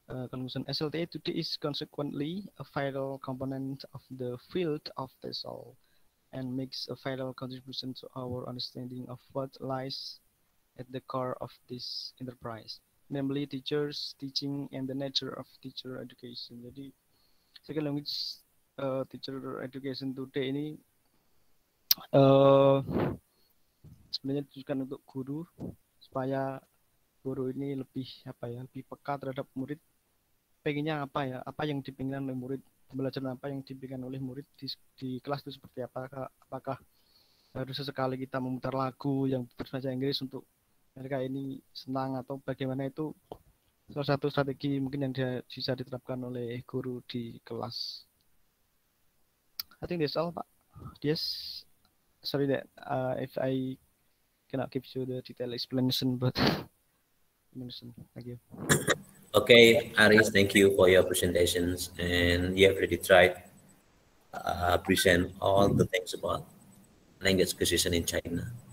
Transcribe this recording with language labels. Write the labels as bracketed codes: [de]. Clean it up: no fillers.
[en] Conclusion, SLTA today is consequently a vital component of the field of TESOL and makes a vital contribution to our understanding of what lies at the core of this enterprise, namely teachers, teaching, and the nature of teacher education. [id] Jadi, [en] second language teacher education today [id] ini sebenarnya ditujukan untuk guru, supaya guru ini lebih apa ya, lebih peka terhadap murid, pengennya apa ya, apa yang dipinginkan oleh murid, pembelajaran apa yang dipinginkan oleh murid di kelas itu seperti apakah harus sesekali kita memutar lagu yang berbahasa Inggris untuk mereka ini senang, atau bagaimana. Itu salah satu strategi mungkin yang bisa diterapkan oleh guru di kelas. [en] I think that's all, Pak. Yes, sorry that if I cannot give you the detailed explanation, but thank you. Okay, Aris, thank you for your presentations, and you have really tried present all the things about language acquisition in China.